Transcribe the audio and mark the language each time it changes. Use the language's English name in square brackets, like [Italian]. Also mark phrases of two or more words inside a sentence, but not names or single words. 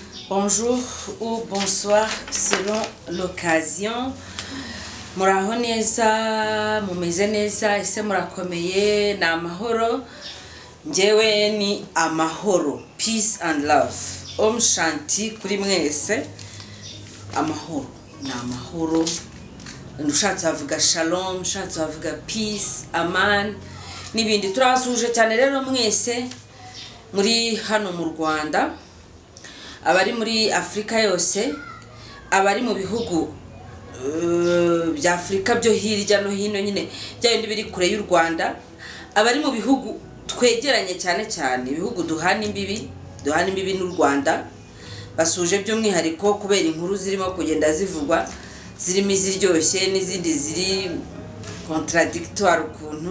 [French] Bonjour ou bonsoir selon l'occasion. [Kinyarwanda] Muraho neza, mumeze neza, ese murakomeye, na amahoro. Njyewe ni amahoro, [English] peace and love. [Sanskrit] Om Shanti [Kinyarwanda] kuri mwese. Amahoro, na amahoro. Nushatse bavuga shalom, nushatse bavuga peace, aman, n'ibindi. Turabasuje cyane rero mwese muri hano mu Rwanda, abari muri Afrika yose, abari mu bihugu bya Afrika byo hirya no hino nyine byabindi biri kure y'u Rwanda, abari mu bihugu twegeranye cyane ibihugu duhana imbibi n'u Rwanda, basuje by'umwihariko kubera inkuru zirimo kugenda zivugwa, zirimo iziryoshye n'izindi ziri contradictoire ukuntu.